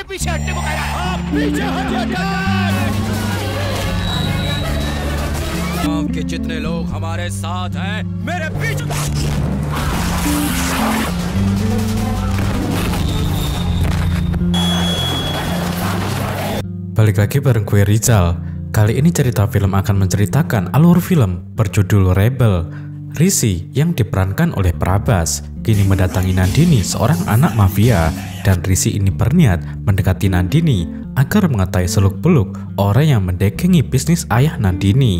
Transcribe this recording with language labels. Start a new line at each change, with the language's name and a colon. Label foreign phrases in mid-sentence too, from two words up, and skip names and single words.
Hindi: पीछे हटने को कह रहा है? आप पीछे हटिए। गांव के जितने लोग हमारे साथ हैं, मेरे पीछे।
Indonesian: Balik lagi bareng gue Rizal. Kali ini cerita film akan menceritakan alur film berjudul Rebel. Rizzy yang diperankan oleh Prabas kini mendatangi Nandini, seorang anak mafia, dan Rizzy ini berniat mendekati Nandini agar mengetahui seluk-beluk orang yang mendekengi bisnis ayah Nandini.